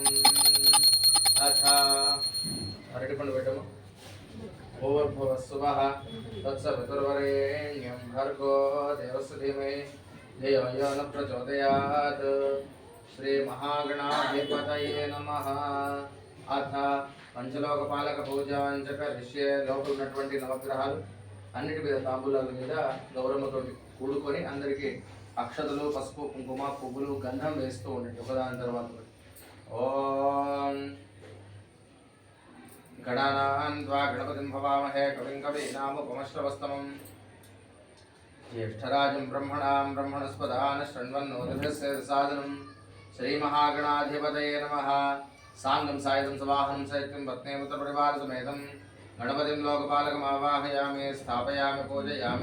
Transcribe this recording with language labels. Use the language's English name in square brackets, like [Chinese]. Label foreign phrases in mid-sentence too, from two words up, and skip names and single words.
[Sanskrit] अथ [Telugu] అరటిపండు పెట్టము [Sanskrit] भूर्भुवस्सुवः तत्सवितुर्वरेण्यं भर्गो देवस्य धीमहि धियो यो न प्रचोदयात् श्री महागणाधिपतये नमः अथ పంచలోకపాలక పూజాంచ కరిష్యే [Telugu] లోపల ఉన్నటువంటి నవగ్రహాలు అన్నిటి మీద తాంబూలాల మీద గౌరమ్మతో కూడుకొని అందరికీ అక్షతలు పసుపు కుంకుమ పువ్వులు గంధం వేస్తూ ఉండండి ఒకదాని తర్వాత ఓం [Sanskrit] गणानान्त्वा गणपतिं भवामहे कविं कवीनामुपमश्रवस्तमं ज्येष्ठराजं ब्रह्मणां ब्रह्मणस्पदान् शृण्वन्नोतिभिस्सेदसादनं श्रीमहागणाधिपतये नमः साङ्गं सायुधं सवाहनं सैत्यं पत्नीपुत्रपरिवारसमेतं गणपतिं लोकपालकमावाहयामि स्थापयामि पूजयामि